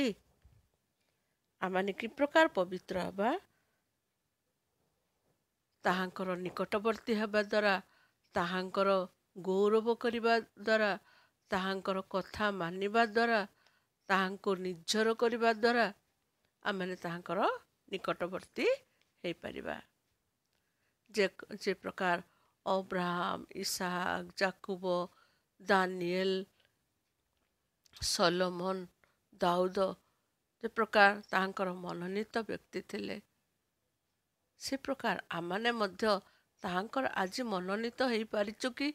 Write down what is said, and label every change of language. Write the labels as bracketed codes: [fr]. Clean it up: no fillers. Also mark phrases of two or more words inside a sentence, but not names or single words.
[or] ଆମମାନେ କି ପ୍ରକାର ପବିତ୍ର ହେବା, ତାହାଙ୍କର ନିକଟବର୍ତ୍ତୀ ହେବା ଦ୍ୱାରା, ତାହାଙ୍କର ଗୌରବ କରିବା ଦ୍ୱାରା, ତାହାଙ୍କର କଥା ମାନିବା ଦ୍ୱାରା, ତାହାଙ୍କୁ ନିଜର କରିବା ଦ୍ୱାରା ଆମେ ତାହାଙ୍କର ନିକଟବର୍ତ୍ତୀ ହେଇପାରିବା। ଯେ ପ୍ରକାର ଅବ୍ରାହମ, ଇସାକ, ଯାକୁବ, ଦାନିଏଲ, ସଲୋମନ, ଦାଉଦ ଯେ ପ୍ରକାର ତାଙ୍କର ମନୋନୀତ ବ୍ୟକ୍ତି ଥିଲେ, ସେ ପ୍ରକାର ଆମମାନେ ମଧ୍ୟ ତାଙ୍କର ଆଜି ମନୋନୀତ ହୋଇ ପାରିଛୁ କି?